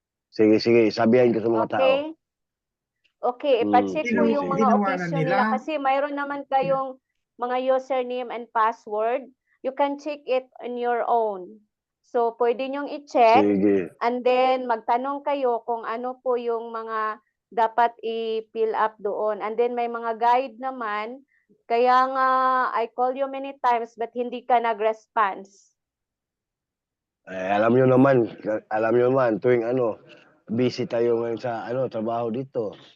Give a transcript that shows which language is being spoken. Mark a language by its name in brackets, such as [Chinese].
[Filipino] Sige, sabihan ko sa mga tao. Okay? Okay, ipa-check po yung mga Ginawa na [English] official [Filipino] nila. nila kasi mayroon naman kayong mga username and password. [English] You can check it on your own. [Filipino] So, pwede nyong i-check Sige. and then magtanong kayo kung ano po yung mga dapat i-fill up doon. And then may mga guide naman. Kaya nga, [English] I call you many times but [Filipino] hindi ka nag-response. Alam nyo naman, tuwing busy tayo ngayon sa trabaho dito.